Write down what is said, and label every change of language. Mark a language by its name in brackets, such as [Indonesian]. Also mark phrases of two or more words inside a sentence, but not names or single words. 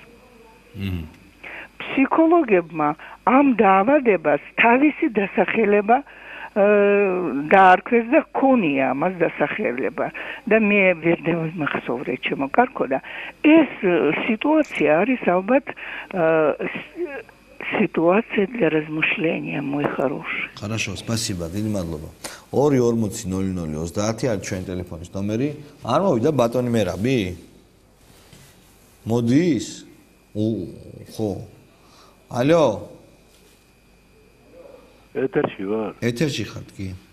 [Georgian] ფსიქოლოგებმა ამ დაავადებას თავისი დასახელება დაარქვეს და ქონია ამას დასახელება და მე ვერ დამახსოვრე ჩემო კარგო და ეს სიტუაცია არის ალბათ [Russian] ситуация для размышления, мой хороший. Хорошо, спасибо, [Georgian] დიდი მადლობა. 2:40:00:30 არის ჩვენ ტელეფონის ნომერი. არ მოვიდა ბატონი მერაბი? მოდის? ხო. ალო? ეთერში ვარ. ეთერში ხართ კი?